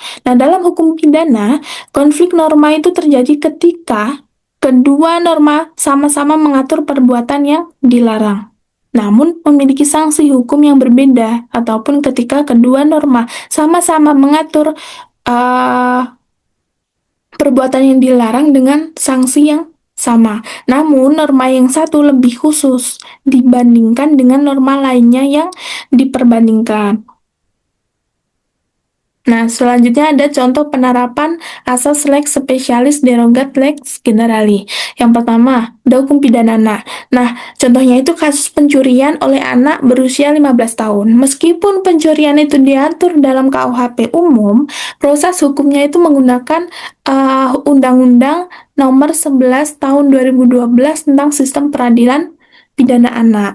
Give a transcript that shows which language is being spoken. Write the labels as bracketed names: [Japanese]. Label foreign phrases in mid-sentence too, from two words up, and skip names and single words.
[Indonesian] Nah, dalam hukum pidana, konflik norma itu terjadi ketika kedua norma sama-sama mengatur perbuatan yang dilarang, namun memiliki sanksi hukum yang berbeda, ataupun ketika kedua norma sama-sama mengatur perbuatan yang dilarang dengan sanksi yang sama. Namun, norma yang satu lebih khusus dibandingkan dengan norma lainnya yang diperbandingkan. Nah, selanjutnya ada contoh penerapan asas [Latin] lex specialis derogat lex generali. [Indonesian] Yang pertama, ada hukum pidana anak. Nah, contohnya itu kasus pencurian oleh anak berusia 15 tahun. Meskipun pencurian itu diatur dalam KUHP umum, proses hukumnya itu menggunakan Undang-Undang Nomor 11 Tahun 2012 tentang Sistem Peradilan Pidana Anak.